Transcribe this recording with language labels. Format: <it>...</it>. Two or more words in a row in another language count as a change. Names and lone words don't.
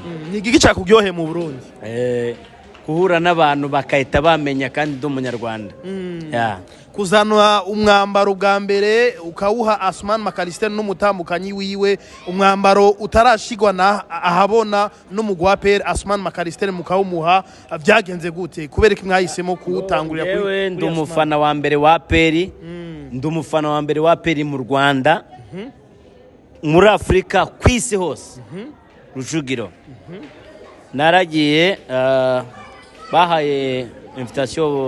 <rw>ni giki cyakugyohe mu Burundi kuhura n'abantu bakahita bamenya kandi ndi umunyarwanda kuzanwa umwambaro bwa mbere ukawuha Asman Macalister n'umutambukanyi wiwe umwambaro utarashigwa na ahabona n'umugwapere Asman Macalister mukawumuha byagenze gute kubereka mwahisemo kuwutangurira kuri yewe ndi umufana wa mbere wa Peri ndi umufana wa mbere wa Peri mu Rwanda muri Afrika kwisi hose Rujugiro naragiye bahaye invitation</rw>